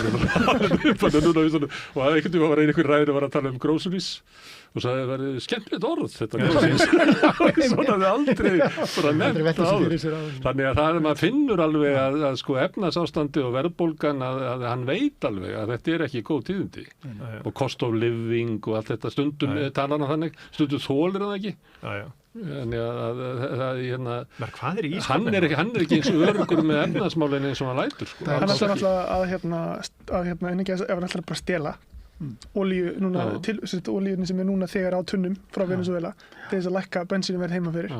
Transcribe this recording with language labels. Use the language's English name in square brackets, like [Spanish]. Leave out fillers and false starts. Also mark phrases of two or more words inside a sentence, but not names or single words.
[Icelandic] Og það einhvern veginn var einhver ræður að vera að tala groceries og sagði að það verið skemmtilegt orð, þetta groceries. Svona þið aldrei bara nefnt áður. Þannig að maður finnur alveg að efnahagsástandið og verðbólgan að hann veit alveg að þetta er ekki góð tíðindi. Og [English] cost of living [Icelandic] og allt þetta stundum talar hann þannig, stundum þolir hann ekki. Þannig að hvað er í ískapinu? Hann er ekki eins og öruggur með efnahagsmálin eins og hann lætur. Hann ætlar alltaf að ef hann ætlar bara að stela olíu núna, olíunni sem er núna þegar á tunnum frá Venezuela til þess að lækka bensínverð heima fyrir.